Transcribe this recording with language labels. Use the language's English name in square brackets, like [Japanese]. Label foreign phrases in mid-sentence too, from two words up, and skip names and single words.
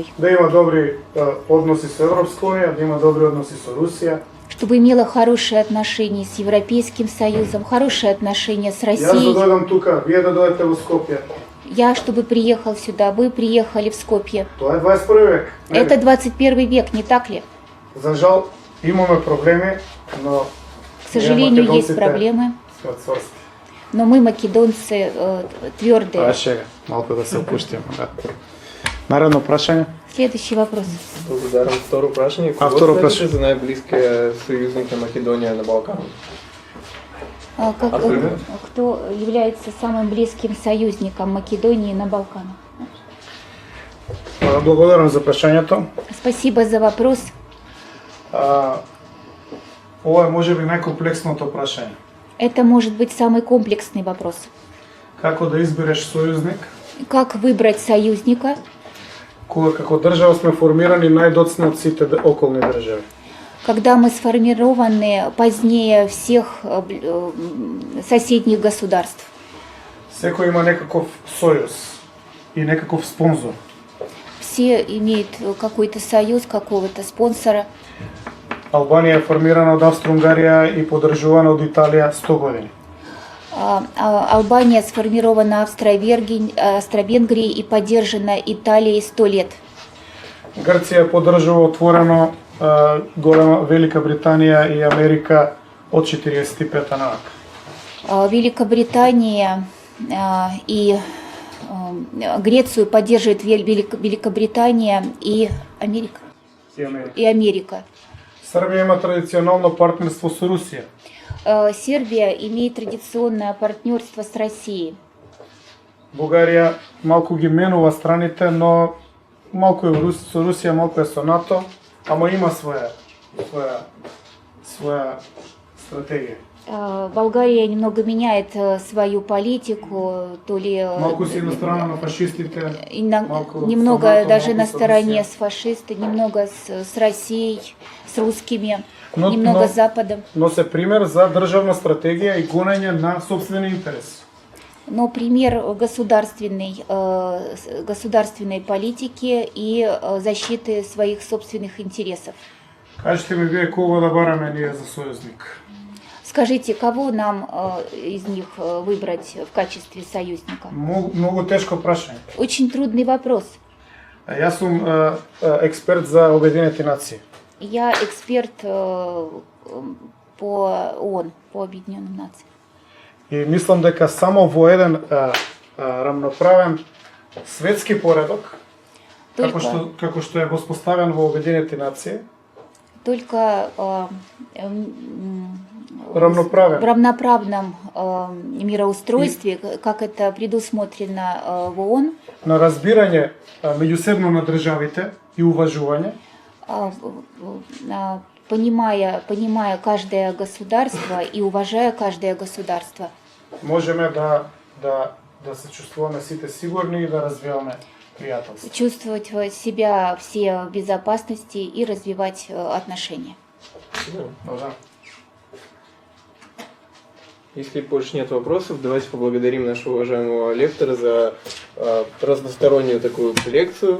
[Macedonian] Да има добри односи со Европска унија, да има добри односи со Русија. [Russian] Чтобы имела хорошие отношения с Европейским Союзом, хорошие отношения с [Macedonian] Јас да [Russian] Россией. [Macedonian] дојдам тука, вие да дојдете во Скопје. [Russian] Я, чтобы приехал сюда, вы приехали в Скопье. [Macedonian] Тоа е 21 век. Не [Russian] Это [Macedonian] ли? [Russian] 21 век, не так ли? [Macedonian] За жал имаме проблеми, но [Russian] К сожалению, есть [Macedonian] македонците [Russian] проблемы, [Macedonian] сме цврсти. [Russian] но мы, македонцы, твердые. [Macedonian] Шега, малку да се опуштиме. Да. Наредно прашање. [Russian] Следующий вопрос. [Macedonian] Благодарам. Второ прашање. А, Кого второ сметате прашање. за најблиския союзник на Македонија на Балкану? [Russian] Например? Кто является самым близким союзником Македонии на Балканах? [Macedonian] Благодарам за прашањето. [Russian] Спасибо за вопрос. [Macedonian] Ова е можеби најкомплексното прашање. [Russian] Это может быть самый комплексный вопрос. [Macedonian] Како да избереш сојузник, [Russian] Как выбрать союзника, [Macedonian] кога како држава сме формирани најдоцна од сите околни држави. [Russian] когда мы сформированы позднее всех соседних государств? [Macedonian] Секој има некаков сојуз и некаков спонзор. [Russian] Все имеют какой-то союз, какого-то спонсора. [Macedonian] Албанија е формирана од Австро-Унгарија и поддржувана од Италија 100 години. [Russian] Албания сформирована Австро-Венгрией и поддержана Италией 100 лет. [Macedonian] Грција поддржува отворено голема Велика Британија и Америка од 45-та навака. [Russian] Великобритания и Грецию поддерживает Великобритания и Америка. [Macedonian] И Америка. Србија има традиционално партнерство со Русија. [Russian] Сербия имеет традиционное партнерство с Россией. [Macedonian] Бугарија малку ги менува страните, но малку е со Русија, малку е со НАТО, ама има своја стратегија. [Russian] Болгария немного меняет свою политику, то ли [Macedonian] Малку си на страна на фашистите, малку [Russian] немного [Macedonian] со НАТО, [Russian] даже [Macedonian] малку на со [Russian] стороне [Macedonian] Русија. [Russian] с фашистами, немного с Россией, с русскими, [Macedonian] Но- [Russian] немного но- с Западом. [Macedonian] Но се пример за државна стратегија и гонење на сопствени интереси. [Russian] Но пример государственной политики и защиты своих собственных интересов. [Macedonian] Кажете ми вие кого да бараме ние за сојузник? [Russian] Скажите, кого нам из них выбрать в качестве союзника? [Macedonian] Многу тешко прашање. [Russian] Очень трудный вопрос. [Macedonian] Јас сум експерт за Обединети нации. [Russian] Я эксперт по ООН, по Объединенным Нациям. [Macedonian] И мислам дека само во еден рамноправен светски поредок, како што е воспоставен во Обединети нации, [Russian] только в равноправном мироустройстве, как это предусмотрено в ООН, [Macedonian] на разбирanje меѓусебно на државите и уважување, [Russian] понимая каждое государство и уважая каждое государство, [Macedonian] можеме да се чувствуваме сите сигурни и да развиваме пријателство. [Russian] чувствовать себя все в безопасности и развивать отношения. [Macedonian] Да. [Russian] Если больше нет вопросов, давайте поблагодарим нашего уважаемого лектора за разностороннюю такую лекцию.